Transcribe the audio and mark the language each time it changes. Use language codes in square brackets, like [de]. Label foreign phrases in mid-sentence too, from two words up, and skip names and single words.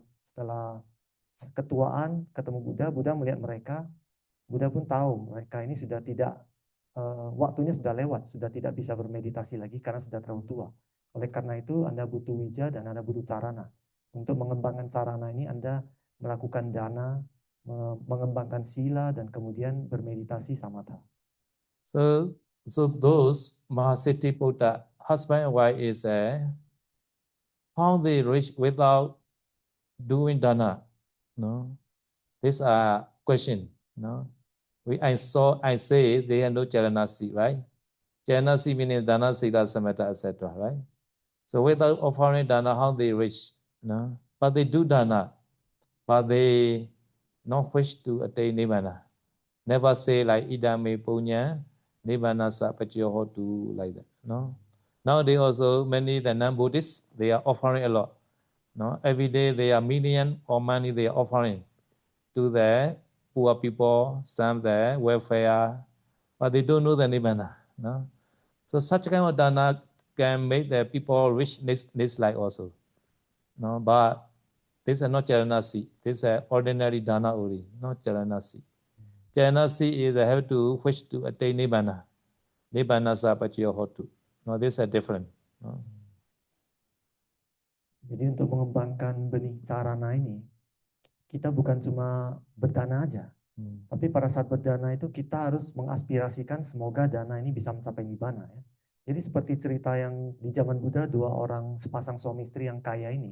[id] Setelah ketuaan ketemu Buddha, Buddha melihat mereka, Buddha pun tahu mereka ini sudah tidak, waktunya sudah lewat, sudah tidak bisa bermeditasi lagi karena sudah terlalu tua. Oleh karena itu Anda butuh wija dan Anda butuh sarana. Untuk mengembangkan sarana ini Anda melakukan dana, mengembangkan sila, dan kemudian bermeditasi samatha. [en] So those Mahasiddhi Buddha, husband and wife is how they reach without doing dana. No, these are question. No, I say they have no charanasi, right? Charanasi meaning dana, sila, samatha, etc. Right? So without offering dana, how they reach? No, but they do dana, but they not wish to attain nibbana. Never say like [pi] idame punya, nibbana sa paccaya-hotu [en] like that. No. Now they also many the non-Buddhists they are offering a lot. No, every day they are million or money they are offering to the poor people, some the welfare, but they don't know the nibbana. No, so such kind of dana can make the people rich this life also. No, but this is not charanasi. This is ordinary dana only, not charanasi. Charanasi is have to wish to attain nibbana. [pi] Nibbana sa paccaya-hotu. [en] No, this is different. No. [id] Jadi untuk mengembangkan benih sarana ini, kita bukan cuma berdana aja. Tapi pada saat berdana itu kita harus mengaspirasikan semoga dana ini bisa mencapai nibbana ya. Jadi seperti cerita yang di zaman Buddha, dua orang sepasang suami istri yang kaya ini.